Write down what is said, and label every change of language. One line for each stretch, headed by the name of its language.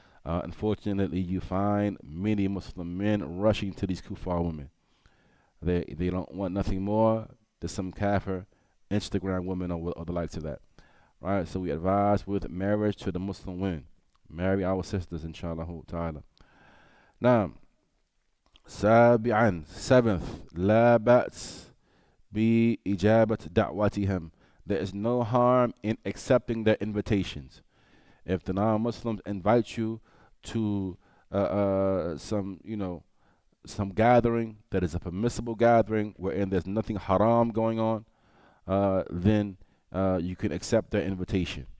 English: Unfortunately, you find many Muslim men rushing to these kuffar women. They don't want nothing more than some kafir Instagram women or the likes of that. Right? So we advise with marriage to the Muslim women. Marry our sisters, inshallah ta'ala.
Arabic: Now, سابعا, seventh, لا بأس بإجابة دعوتهم.
English: There is no harm in accepting their invitations. If the non-Muslims invite you to some gathering that is a permissible gathering wherein there's nothing haram going on, then you can accept their invitation.